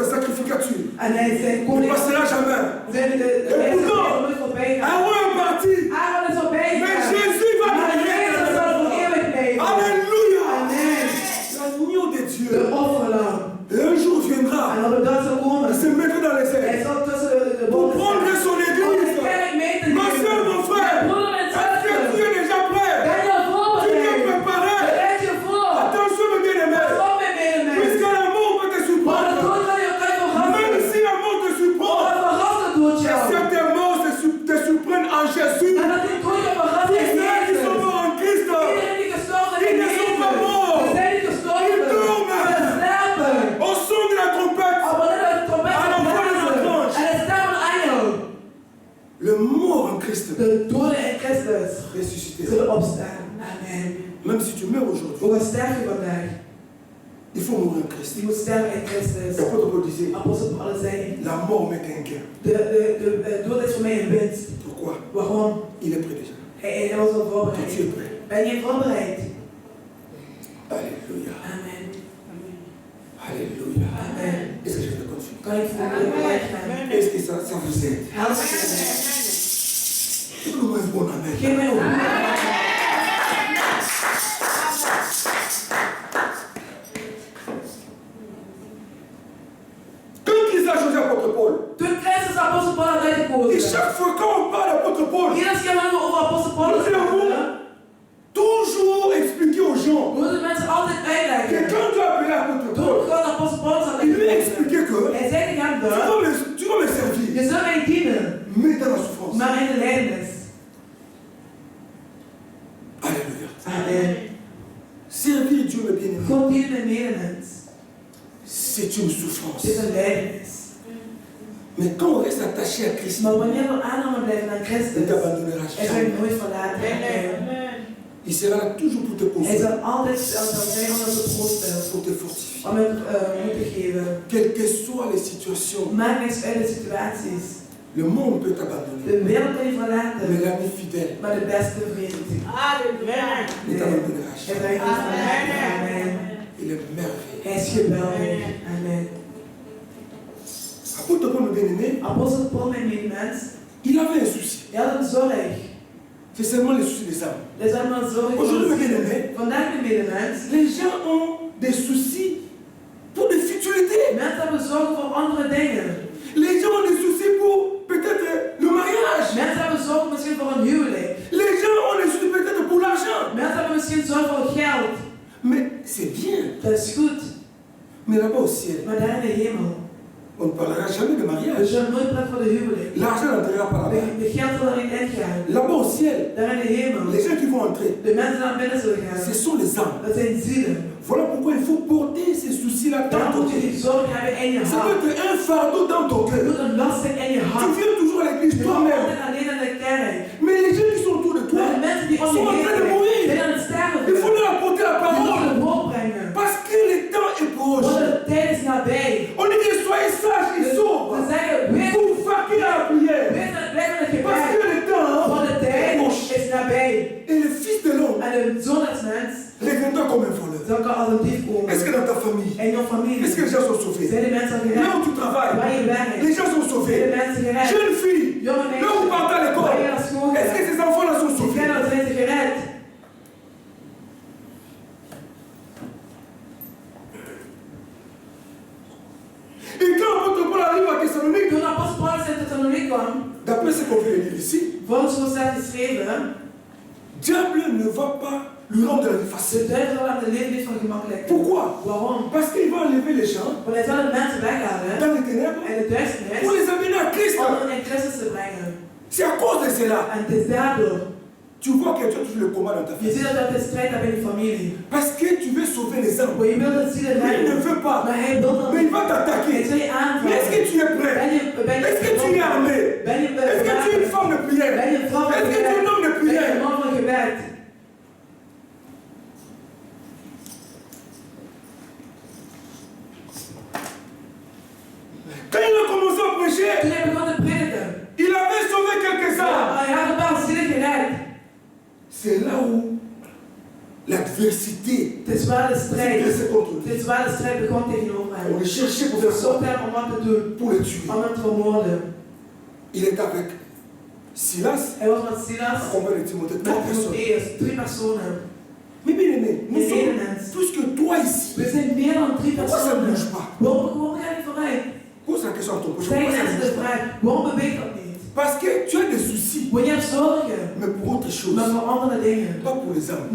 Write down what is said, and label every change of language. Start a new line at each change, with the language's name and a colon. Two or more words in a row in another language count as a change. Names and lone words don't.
French: sacrificature
Dutch: En hij zijn
French: ne
Dutch: koning.
French: passera jamais.
Dutch: Zijn de mensen nooit voorbij gaan.
French: Aaron est parti.
Dutch: Aaron is voorbij
French: Mais
Dutch: gegaan.
French: Jésus va
Dutch: Maar
French: venir.
Dutch: Jezus zal voor eeuwig blijven.
French: Alléluia. Amen. L'agneau de Dieu.
Dutch: De offerlam.
French: Et un jour viendra.
Dutch: En op de dag zal
French: Il
Dutch: komen.
French: se mettra dans les
Dutch: Hij
French: airs.
Dutch: zal tussen de
French: Pour
Dutch: bomen
French: prendre
Dutch: staan.
French: son
Dutch: Om de
French: église.
Dutch: kerk mee te
French: Ma soeur,
Dutch: nemen.
French: mon frère.
Dutch: Broeder en
French: Est-ce que tu
Dutch: zuster.
French: es déjà prêt?
Dutch: Ben je
French: Tu
Dutch: voorbereid?
French: es préparé?
Dutch: Bereid je voor.
French: Attention, mes bien-aimés.
Dutch: Pas op met medemens.
French: Puisque la mort peut te
Dutch: Maar de
French: surprendre.
Dutch: dood kan je
French: Même
Dutch: verrassen.
French: si la mort te surprend.
Dutch: Maar verrassen doet
French: Que
Dutch: jou.
French: cette mort te surprenne en Jésus.
Dutch: En dat die dood je verrast
French: Tous
Dutch: in
French: ceux qui sont
Dutch: Jezus.
French: morts en Christ.
Dutch: Iedereen die gestorven is Die in
French: ne sont
Dutch: Jezus.
French: pas morts.
Dutch: Ze zijn niet gestorven.
French: Die dormen.
Dutch: Ze slapen.
French: Au son de la trompette.
Dutch: Maar wanneer de trompet
French: À la voix de
Dutch: blazen
French: l'ange.
Dutch: en de stem van de engel,
French: Le mort en Christ
Dutch: de doden in Christus
French: ressuscité.
Dutch: zullen opstaan.
French: Amen. Même si tu meurs aujourd'hui,
Dutch: Ook al sterf je vandaag,
French: il faut mourir en Christ.
Dutch: je moet sterven in Christus.
French: L'apôtre Paul disait,
Dutch: Apostel Paulus zei,
French: la mort m'est un gain.
Dutch: de dood is voor mij een winst.
French: Pourquoi?
Dutch: Waarom?
French: Il est prêt déjà.
Dutch: Hij was al
French: Tu
Dutch: voorbereid.
French: es prêt.
Dutch: Ben je voorbereid?
French: Alléluia. Amen. Alléluia. Amen. Est-ce que je te confie?
Dutch: Kan ik voor je bereid gaan?
French: Est-ce que ça vous aide?
Dutch: Help me.
French: Donne-moi un bon amen.
Dutch: Geef mij ook.
French: Quand il a choisi l'apôtre Paul,
Dutch: Toen Christus apostel Paulus
French: et
Dutch: uitgekozen.
French: chaque fois quand on parle d'apôtre Paul,
Dutch: Iedere keer wanneer we over apostel Paulus
French: nous devons
Dutch: praten,
French: toujours expliquer aux gens
Dutch: moeten mensen altijd
French: que
Dutch: uitleggen.
French: quand tu as appelé l'apôtre
Dutch: Toen
French: Paul,
Dutch: God apostel Paulus had
French: il lui a
Dutch: uitgekozen,
French: expliqué que
Dutch: hij zei tegen hem dat,
French: tu vas me servir,
Dutch: je zult mij dienen,
French: mais dans la souffrance.
Dutch: maar in de lijdenis.
French: Alléluia. Amen. Servir Dieu, mes bien-aimés,
Dutch: God dienen de medemens.
French: c'est une souffrance.
Dutch: Het is een lijdenis.
French: Mais quand on reste attaché à Christ,
Dutch: Maar wanneer we aangenomen blijven aan
French: il ne
Dutch: Christus,
French: t'abandonnera
Dutch: hij zal je
French: jamais.
Dutch: nooit verlaten.
French: Il sera là toujours pour te
Dutch: Hij
French: consoler,
Dutch: zal altijd zijn om ons te troosten,
French: pour te fortifier.
Dutch: om het moed te geven.
French: Quelles que soient les situations,
Dutch: Maakt niks uit de situaties.
French: le monde peut t'abandonner.
Dutch: De wereld kan je
French: Mais
Dutch: verlaten,
French: l'ami fidèle
Dutch: maar de beste vriend.
French: ne t'abandonnera
Dutch: Hij
French: jamais.
Dutch: zal je niet verlaten.
French: Amen. Il est merveilleux.
Dutch: Hij is geweldig.
French: Amen. Apôtre Paul, mes bien-aimés,
Dutch: Apostel Paul, mijn medemens,
French: il avait un souci.
Dutch: hij had een zorg.
French: C'est seulement le souci des âmes.
Dutch: Dat is allemaal zorg.
French: Aujourd'hui, mes bien-aimés,
Dutch: Vandaag, mijn medemens,
French: les gens ont des soucis pour des futilités.
Dutch: mensen hebben zorgen voor andere dingen.
French: Les gens ont des soucis pour peut-être le mariage.
Dutch: Mensen hebben zorgen misschien voor een huwelijk.
French: Les gens ont des soucis peut-être pour l'argent.
Dutch: Mensen hebben misschien zorgen voor geld.
French: Mais c'est bien.
Dutch: Dat is goed.
French: Mais là-bas au ciel,
Dutch: Maar daar in de hemel,
French: on ne parlera jamais de
Dutch: we
French: mariage.
Dutch: zullen nooit praten voor de huwelijk.
French: L'argent n'entrera pas là-bas.
Dutch: De geld zal er niet ingaan.
French: Là-bas au ciel,
Dutch: Daar in de hemel,
French: les gens qui vont entrer,
Dutch: de mensen die naar binnen zullen
French: ce
Dutch: gaan,
French: sont les âmes.
Dutch: dat zijn zielen.
French: Voilà pourquoi il faut porter ces soucis-là dans
Dutch: Dan
French: ton
Dutch: moet je
French: cœur.
Dutch: die zorg hebben in je
French: Ça
Dutch: hart.
French: peut être un fardeau dans ton
Dutch: Je
French: cœur.
Dutch: moet een last zijn in je
French: Tu
Dutch: hart.
French: viens toujours à l'église
Dutch: Je komt
French: toi-même.
Dutch: altijd alleen aan de kerk.
French: Mais les gens qui sont autour de toi,
Dutch: Maar de mensen die om
French: sont
Dutch: je
French: en
Dutch: heen
French: train de
Dutch: zijn,
French: mourir.
Dutch: zijn aan het sterven.
French: Il faut leur apporter la
Dutch: Je moet
French: parole.
Dutch: het woord brengen.
French: Parce que le temps est proche.
Dutch: Want de tijd is nabij.
French: On dit que soyez sages et
Dutch: We
French: sobres
Dutch: zeggen, wees
French: pour vaquer à la prière.
Dutch: blijf aan het
French: Parce
Dutch: gebed.
French: que le temps
Dutch: Want de
French: est
Dutch: tijd
French: proche.
Dutch: is nabij.
French: Et le fils de l'homme
Dutch: En de zoon des mens
French: reviendra comme un voleur.
Dutch: zal kan als een dief komen.
French: Est-ce que dans ta famille,
Dutch: En jouw familie
French: est-ce que les gens sont sauvés?
Dutch: zijn de mensen
French: Là
Dutch: gered.
French: où tu travailles,
Dutch: Waar je werkt,
French: les gens sont
Dutch: zijn de
French: sauvés.
Dutch: mensen gered.
French: Jeune fille,
Dutch: Jonge
French: là où tu parles à
Dutch: mensen,
French: l'école,
Dutch: waar je naar school
French: est-ce que
Dutch: gaat.
French: ces enfants-là sont
Dutch: Die
French: sauvés?
Dutch: kinderen zijn ze gered.
French: Et quand l'apôtre Paul arrive à Thessalonique,
Dutch: Toen apostel Paulus in Thessaloniek kwam,
French: d'après ce qu'on vient de lire ici,
Dutch: volgens wat staat geschreven,
French: diable ne va pas lui rendre la vie
Dutch: de
French: facile.
Dutch: duivel zal hem de leven niet van gemakkelijk.
French: Pourquoi?
Dutch: Waarom?
French: Parce qu'il va enlever les gens
Dutch: Want hij zal de mensen weghalen
French: dans les ténèbres
Dutch: en de duisternis
French: pour les amener à Christ.
Dutch: om hen in Christus te brengen.
French: C'est à cause de cela.
Dutch: En het is daardoor.
French: Tu vois que tu as toujours le combat dans ta
Dutch: Je
French: vie.
Dutch: ziet dat het een strijd hebt in je familie.
French: Parce que tu veux sauver les âmes.
Dutch: Maar je wilt het zielen
French: Mais il ne
Dutch: redden.
French: veut pas.
Dutch: Maar hij wil dat
French: Mais il
Dutch: niet.
French: va
Dutch: Hij
French: t'attaquer.
Dutch: zal je
French: Mais est-ce que
Dutch: aanvallen.
French: tu es prêt? Est-ce que tu es armé? Est-ce que tu es une femme de prière?
Dutch: Ben je een vrouw van
French: Est-ce que tu es un homme de
Dutch: gebed? Ben je een
French: prière?
Dutch: man van gebed?
French: Quand il a commencé à prêcher,
Dutch: Toen hij begon te prediken,
French: il avait sauvé quelques âmes.
Dutch: hij had een paar zielen gered.
French: C'est là où l'adversité
Dutch: Het is waar de
French: s'est
Dutch: strijd.
French: dressée contre
Dutch: Het
French: lui.
Dutch: is waar de strijd begon tegenover
French: On le cherchait pour
Dutch: We
French: faire ça,
Dutch: zochten hem om wat te doen.
French: pour le tuer.
Dutch: Om hem te vermoorden.
French: Il est avec Silas,
Dutch: Hij was met Silas.
French: accompagné de Timothée,
Dutch: Met
French: 3 personnes.
Dutch: Timotheus. 3 personen.
French: Mais bien aimé, nous Mais sommes éléments. plus que toi ici.
Dutch: We zijn meer dan 3
French: Pourquoi ça ne
Dutch: personen.
French: bouge pas?
Dutch: Waarom ga je niet vooruit?
French: Pose la question à ton prochain.
Dutch: Stel je
French: Pourquoi ça ne
Dutch: mensen de
French: bouge pas?
Dutch: vraag. Waarom beweegt dat niet?
French: Parce que tu as des soucis,
Dutch: Want je hebt zorgen.
French: mais pour autre chose,
Dutch: Maar voor andere dingen.
French: pas pour les âmes.